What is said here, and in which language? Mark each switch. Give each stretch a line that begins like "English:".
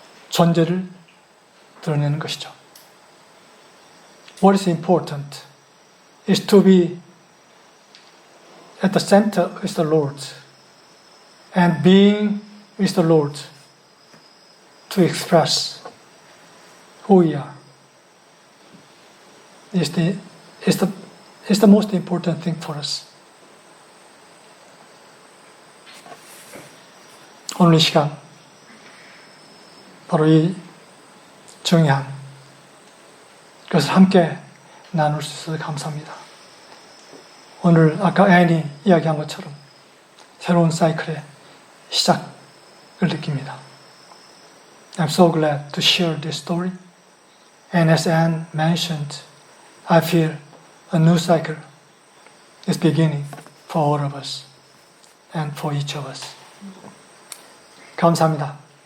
Korean: 존재를 드러내는 것이죠.
English: What is important is to be at the center is the Lord, and being with the Lord to express who we are is the most important thing for us.
Korean: 오늘 이 시간 바로 이 중요한 것을 함께 나눌 수 있어서 감사합니다. 오늘 아까 애니 이야기한 것처럼 새로운 사이클의 시작을 느낍니다.
English: I'm so glad to share this story. And as Anne mentioned, I feel a new cycle is beginning for all of us and for each of us.
Korean: 감사합니다.